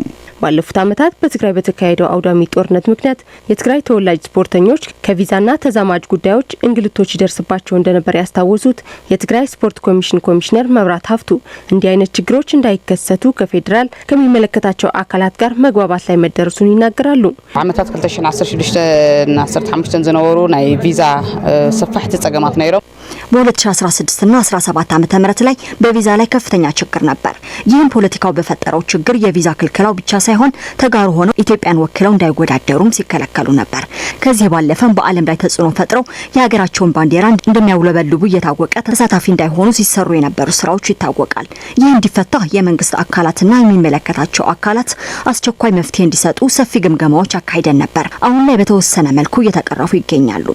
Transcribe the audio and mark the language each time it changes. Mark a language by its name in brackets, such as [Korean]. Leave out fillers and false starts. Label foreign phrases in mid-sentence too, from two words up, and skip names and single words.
[Amharic] ባለፉት ዓመታት በትግራይ በተካሄደው አውዳሚ ጦርነት ምክንያት የትግራይ ተወላጅ ስፖርተኞች ከቪዛና ተዛማጅ ጉዳዮች እንግልቶች ይደርስባቸው እንደነበር ያስታወሱት የትግራይ ስፖርት ኮሚሽን ኮሚሽነር መብራት ሀፍቱ እንዲህ አይነት ችግሮች እንዳይከሰቱ ከፌዴራል ከሚመለከታቸው አካላት ጋር መግባባት ላይ መደረሱን ይናገራሉ። [Tigrinya] ዓመታት 2016 እና 2015 ዝነበሩ ናይ ቪዛ ሰፋሕቲ ጸገማት ነይሮም [Amharic] በ2016 እና 17 ዓመተ ምህረት ላይ በቪዛ ላይ ከፍተኛ ችግር ነበር። ይህም ፖለቲካው በፈጠረው ችግር የቪዛ ክልከላው ብቻ ሳይሆን ተጋሩ ሆነው ኢትዮጵያን ወክለው እንዳይወዳደሩም ሲከለከሉ ነበር። ከዚህ ባለፈም በዓለም ላይ ተጽዕኖ ፈጥረው የሀገራቸውን ባንዲራ እንደሚያውለበልቡ እየታወቀ ተሳታፊ እንዳይሆኑ ሲሰሩ የነበሩ ስራዎች ይታወቃል። ይህ እንዲፈታ የመንግስት አካላትና የሚመለከታቸው አካላት አስቸኳይ መፍትሄ እንዲሰጡ ሰፊ ግምገማዎች አካሂደን ነበር። አሁን ላይ በተወሰነ መልኩ እየተቀረፉ ይገኛሉ።